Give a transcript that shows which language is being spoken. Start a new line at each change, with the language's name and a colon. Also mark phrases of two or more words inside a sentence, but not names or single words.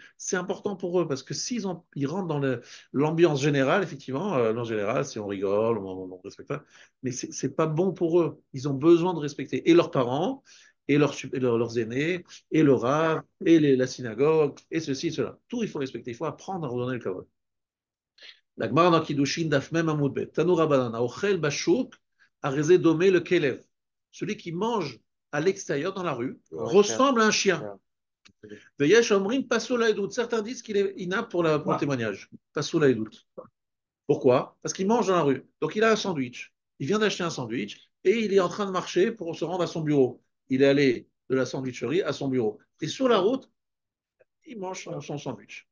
French: C'est important pour eux, parce que ils rentrent dans l'ambiance générale, effectivement, l'ambiance générale, si on rigole, on respecte pas, mais c'est pas bon pour eux. Ils ont besoin de respecter et leurs parents, leurs aînés, et le rave, et la synagogue, et ceci, cela. Tout, il faut respecter. Il faut apprendre à redonner le kavod. La Gemara dans Kiddushin,
Hebrew: דף מ עמוד ב. תנו רבנן, אוכל בשוק הרי זה דומה לכלב.
French: Celui qui mange à l'extérieur, dans la rue, ressemble à un chien.
Hebrew: ויש אומרים פסול העדות.
French: Certains disent qu'il est inapte pour le témoignage.
Hebrew: פסול העדות. Pourquoi?
French: Parce qu'il mange dans la rue. Donc il a un sandwich. Il vient d'acheter un sandwich et il est en train de marcher pour se rendre à son bureau. Il est allé de la sandwicherie à son bureau. Et sur la route, il mange son sandwich.